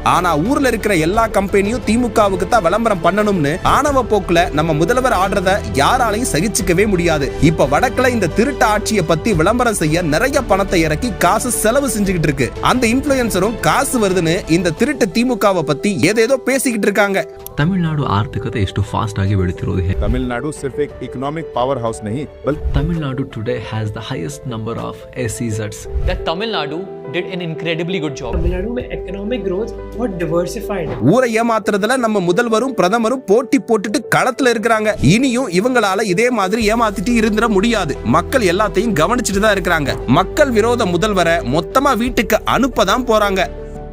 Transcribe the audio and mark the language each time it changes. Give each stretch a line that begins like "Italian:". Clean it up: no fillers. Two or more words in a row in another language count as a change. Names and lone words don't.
Tamil: ஆனா ஊர்ல இருக்கிற எல்லா கம்பெனியும் திமுகவுக்கு தான் விளம்பரம் பண்ணணும்னு ஆணவ போக்குல நம்ம முதல்வர் ஆடுறத யாராலையும் சகிச்சுக்கவே முடியாது. இப்ப வடக்குல இந்த திருட்டு ஆட்சியை பத்தி விளம்பரம் செய்ய நிறைய பணத்தை இறக்கி காசு செலவு செஞ்சுக்கிட்டு இருக்கு. அந்த இன்ஃபுளுசரும் காசு வருதுன்னு இந்த திருட்டு திமுகவை பத்தி ஏதேதோ பேசிக்கிட்டு இருக்காங்க.
Kannada: तमिलनाडु आर्थिकತೆ ಎಷ್ಟು ಫಾಸ್ಟ್ ಆಗಿ ಬೆಳೆಯುತ್ತಿರೋದು.
Hindi: तमिलनाडु सिर्फ एक
English: economic power house
Hindi: नहीं बल्कि
English: Tamil today has the highest number of SEZs. That Tamil Nadu did an incredibly good job. Tamil Nadu में economic growth बहुत diversified.
Tamil: ஊரை ஏமாத்துறதுல நம்ம முதல்வரும் பிரதமரும் போட்டி போட்டுட்டு களத்துல இருக்கிறாங்க. இனியும் இவங்களால இதே மாதிரி ஏமாத்திட்டு இருந்துட முடியாது. மக்கள் எல்லாத்தையும் கவனிச்சுட்டு தான் இருக்கிறாங்க. மக்கள் விரோத முதல்வரை மொத்தமா வீட்டுக்கு அனுப்பதான் போறாங்க.